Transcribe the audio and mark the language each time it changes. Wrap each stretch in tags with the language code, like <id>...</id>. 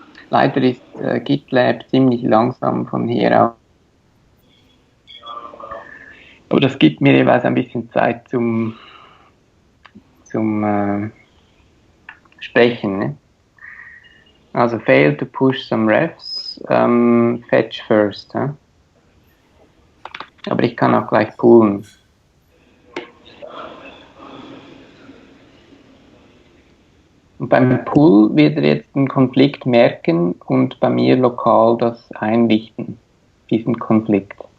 <de>Leider ist GitLab ziemlich langsam von hier aus. Aber das gibt mir jeweils ein bisschen Zeit zum Sprechen. Ne?</de> <en>Also fail to push some refs, fetch first.</en> <de>Aber ich kann auch gleich pullen. Und beim Pull wird er jetzt den Konflikt merken und bei mir lokal das einrichten, diesen Konflikt.</de>